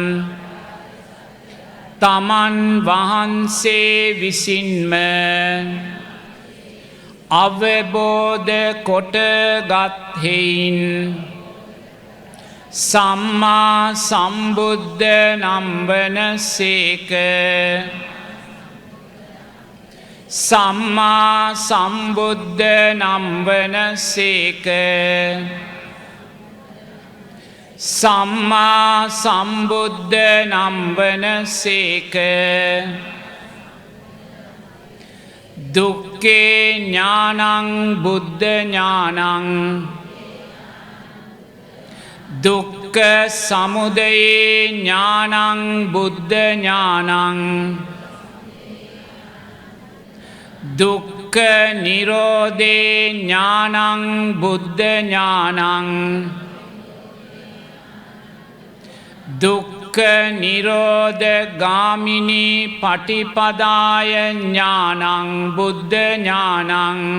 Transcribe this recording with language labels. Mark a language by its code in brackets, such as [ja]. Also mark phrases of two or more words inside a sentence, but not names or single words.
[si] තමන් වහන්සේ විසින්ම අවබෝධ කොටගත්හෙයින් සම්මා සම්බුද්ධ නම්වන සේක සම්මා සම්බුද්ධ නම්වන සේක සම්මා සම්බුද්ධ නම්වන සේක [pi] දුක්ඛේ ඥානං බුද්ධ ඥානං දුක්ඛ සමුදය ඥානං බුද්ධ ඥානං දුක්ඛ නිරෝධේ ඥානං බුද්ධ ඥානං දුක්ඛ නිරෝධ ගාමිනී පටිපදාය ඥානං බුද්ධ ඥානං